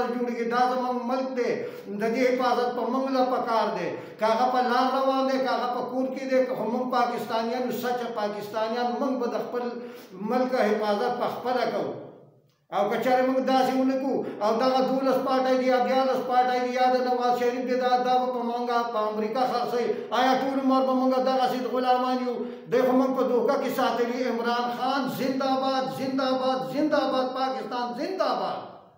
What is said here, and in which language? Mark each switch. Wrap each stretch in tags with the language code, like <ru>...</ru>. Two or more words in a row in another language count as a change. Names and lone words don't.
<ps>جوړېږي دا زموږ ملک دی د دې حفاظت په موږ له پکار دی که هغه په لار روان دی که هغه په کور کې دی که موږ پاکستانیان سچه پاکستانیان موږ به د خپل ملک حفاظت په خپله کوو او که چېرې موږ داسې ونه کړو او دغه 12 پارټۍ دي یا 14 پارټۍ دي یا د نواز شریف دی دا به په موږ په امریکا خرڅوي آیا ټول عمر به موږ دغسې غلامان یو دی خو موږ په دوکه کې ساتلي عمران خان</ps> <ur>زنده باد زنده باد زنده باد پاکستان زنده باد</ur>